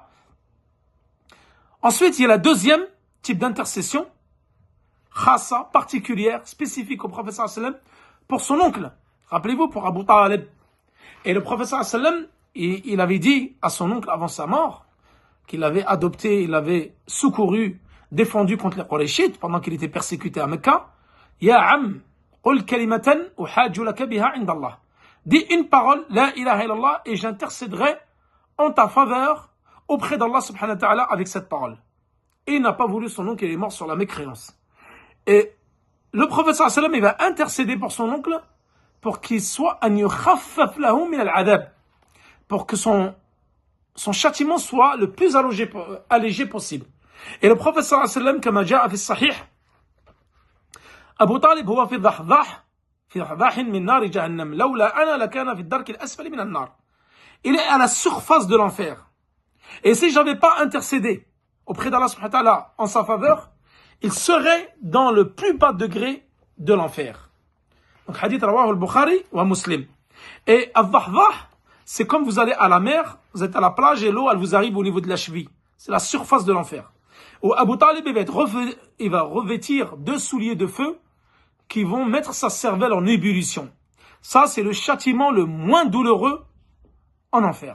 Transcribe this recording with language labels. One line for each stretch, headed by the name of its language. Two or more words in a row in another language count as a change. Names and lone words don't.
French: Ensuite, il y a la deuxième type d'intercession, khassa, particulière, spécifique au prophète
Arabic: صلى الله عليه وسلم,
French: pour son oncle. Rappelez-vous, pour Abu Talib. Et le prophète
Arabic: صلى الله عليه وسلم,
French: il avait dit à son oncle avant sa mort, qu'il avait adopté, il avait secouru, défendu contre les Qurayshites pendant qu'il était persécuté à Mecca.
Arabic: يا عم قل كلمة أحاج لك بها عند الله.
French: Dis une parole,
Arabic: لا إله إلا الله,
French: et j'intercéderai en ta faveur auprès d'Allah
Arabic: سبحانه وتعالى
French: avec cette parole. Et il n'a pas voulu, son oncle, il est mort sur la mécréance. Et le prophète
Arabic: صلى الله عليه وسلم,
French: il va intercéder pour son oncle pour qu'il soit
Arabic: أن يخفف له من العذاب,
French: pour que son châtiment soit le plus allégé possible. Et le prophète
Arabic: صلى الله عليه وسلم, comme جاء في الصحيح أبو طالب هو في ضحضاح من نار جهنم لولا أنا لكان في الدرك الأسفل من النار.
French: Il est à la surface de l'enfer. Et si j'avais pas intercédé auprès d'Allah
Arabic: سبحانه وتعالى
French: en sa faveur, il serait dans le plus bas degré de l'enfer.
Arabic: Donc حديث رواه البخاري ومسلم.
French: Et al-dhahdah, c'est comme vous allez à la mer, vous êtes à la plage et l'eau elle vous arrive au niveau de la cheville. C'est la surface de l'enfer. Où Abu Talib il va revêtir 2 souliers de feu qui vont mettre sa cervelle en ébullition. Ça, c'est le châtiment le moins douloureux en enfer.